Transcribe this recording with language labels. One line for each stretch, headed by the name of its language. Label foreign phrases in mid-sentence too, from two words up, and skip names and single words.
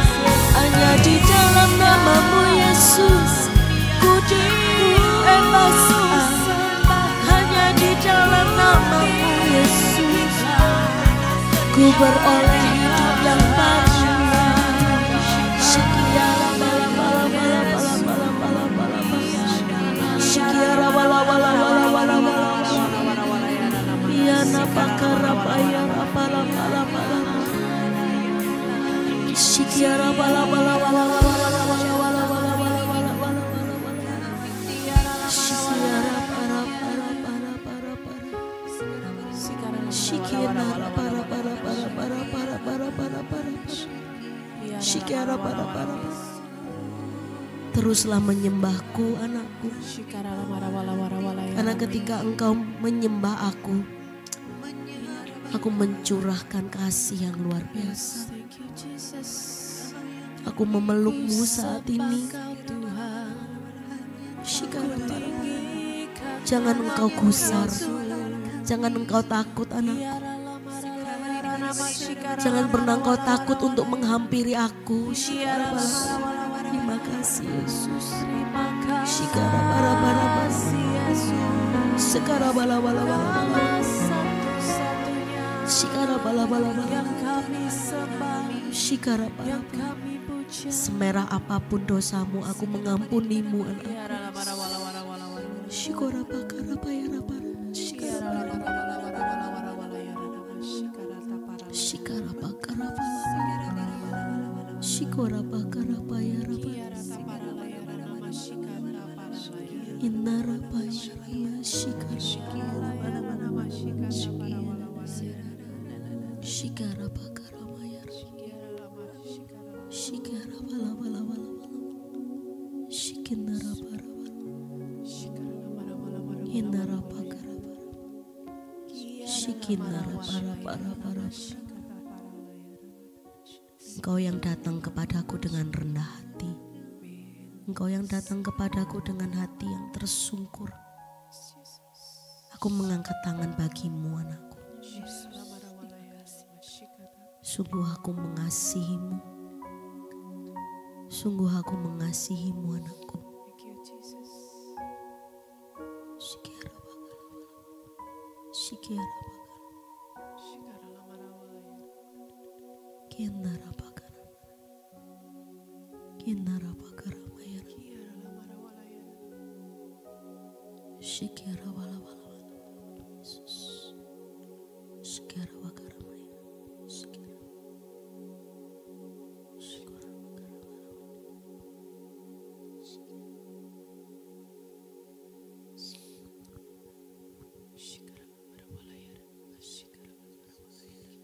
Indonesian: hanya di dalam namamu Yesus ku dibebaskan, hanya di dalam namamu Yesus ku beroleh hidup yang baru. Sekiara bala bala bala bala bala bala bala bala. Sekiara bala bala bala bala bala. Yana pakara paya bala bala bala. Sekiara bala bala bala bala bala bala bala bala bala bala. Sekiara para para para para para. Sekiara para para para para para para para para. Sekiara para para. Teruslah menyembahku anakku, karena ketika engkau menyembah aku mencurahkan kasih yang luar biasa. Aku memelukmu saat ini. Jangan engkau gusar, jangan engkau takut anakku. Jangan pernah engkau takut untuk menghampiri aku. Terima kasih Yesus. Shikara bara bara basi Yesus. Shikara bala bala bala bala. Shikara bala bala bala. Yang kami sembah. Shikara bala bala. Semerah apapun dosamu, aku mengampunimu anakku. Shikara bakara bayara bara. Shikara bala bala bala. Shikara bakara bala. Shikara bakara bayara bara. Inara bayara shikara. Shikara bakara bayara. Shikara bala bala bala bala. Shikinara bara bara. Inara bakara bara. Shikinara bara bara bara. Engkau yang datang kepadaku dengan rendah hati. Engkau yang datang kepadaku dengan hati yang tersungkur. Aku mengangkat tangan bagimu anakku. Sungguh aku mengasihimu. Sungguh aku mengasihimu anakku. Sikiara bakara. Sikiara bakara. Kiandara bakara. Kiandara bakara mayara. Sikiara bala bala bala. Yesus. Sikiara bakara mayara. Sikiara. Sikiara bakara bala bala. Sikiara bakara bala yara. Sikiara bakara bala yara.